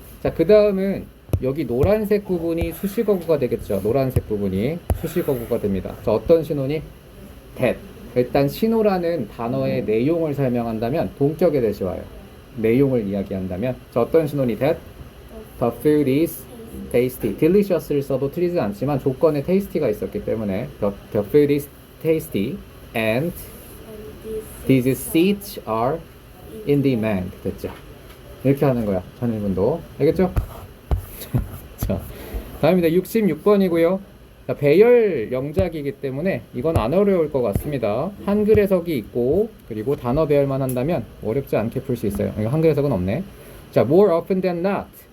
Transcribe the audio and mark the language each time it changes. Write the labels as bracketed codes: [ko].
[ko] 자, 그 다음은 여기 노란색 부분이 수식어구가 되겠죠. 노란색 부분이 수식어구가 됩니다. 자, 어떤 신호니? that. 일단 신호라는 단어의 내용을 설명한다면 동격의 대시 와요. 내용을 이야기한다면 자, 어떤 신호니? [en] that the food is tasty. delicious를 [ko] 써도 틀리지 않지만 조건에 tasty가 있었기 때문에 [en] the food is tasty and these seats are in demand. [ko] 됐죠? 이렇게 하는 거야. 전일문도. 알겠죠? 자, 다음입니다. 66번이고요. 자, 배열 영작이기 때문에 이건 안 어려울 것 같습니다. 한글 해석이 있고 그리고 단어 배열만 한다면 어렵지 않게 풀 수 있어요. 이거 한글 해석은 없네. 자, [en] more often than not.